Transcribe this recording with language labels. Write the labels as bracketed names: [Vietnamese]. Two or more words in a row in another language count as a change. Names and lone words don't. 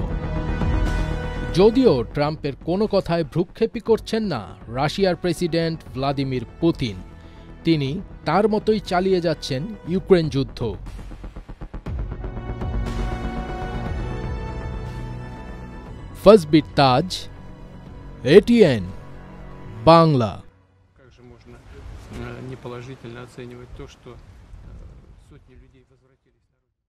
[Bangla] যদিও ট্রাম্পের কোনো কথায় ভ্রুক্ষেপই করছেন না রাশিয়ার প্রেসিডেন্ট ভ্লাদিমির পুতিন। তিনি তার মতোই চালিয়ে যাচ্ছেন ইউক্রেন যুদ্ধ। ফজবির তাজ, এটিএন বাংলা। [Russian] Как же можно неположительно оценивать то, что сотни людей возвратились?